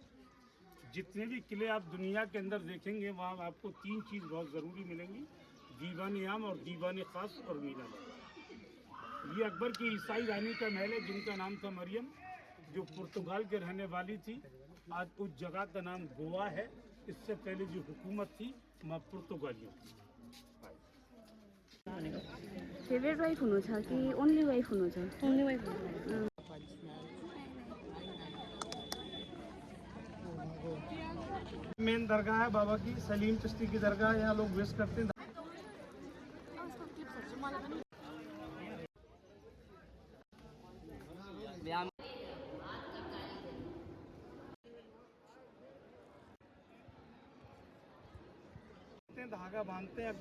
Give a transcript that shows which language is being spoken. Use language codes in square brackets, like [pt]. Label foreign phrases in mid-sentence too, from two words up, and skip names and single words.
[hi] जितने भी किले आप दुनिया के अंदर देखेंगे वहाँ आपको तीन चीज़ बहुत ज़रूरी मिलेंगी, दीवान आम और दीवान खास और मीना बाजार। ये अकबर की ईसाई रानी का महल है जिनका नाम था मरियम, जो पुर्तगाल के रहने वाली थी। आज उस जगह का नाम गोवा है। इससे पहले जो हुकूमत थी वहाँ पुर्तगालियों की। [en] favourite wife [ne] हुनु छ कि [en] only wife [ne] हुनु छ? [en] only wife. [hi] मेन दरगाह है बाबा की, सलीम चिश्ती की दरगाह, यहाँ लोग विजिट करते हैं। धागा बांधते हैं।